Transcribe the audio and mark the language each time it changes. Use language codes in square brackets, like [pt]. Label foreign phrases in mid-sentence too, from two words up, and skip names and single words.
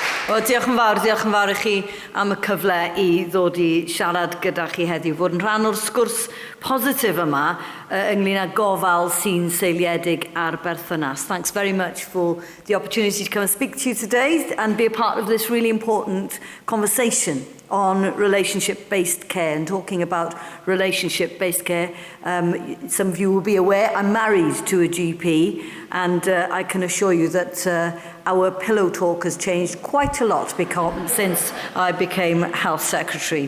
[cy] Wel, diolch yn fawr I chi am y cyfle I ddod I siarad gyda chi heddiw, fod yn rhan o'r sgwrs positif yma ynglyn â gofal sy'n seiliedig ar berthynas. [en] Thanks very much for the opportunity to come and speak to you today and be a part of this really important conversation on relationship-based care and talking about relationship-based care. Some of you will be aware I'm married to a GP, and I can assure you that our pillow talk has changed quite a lot since I became health secretary.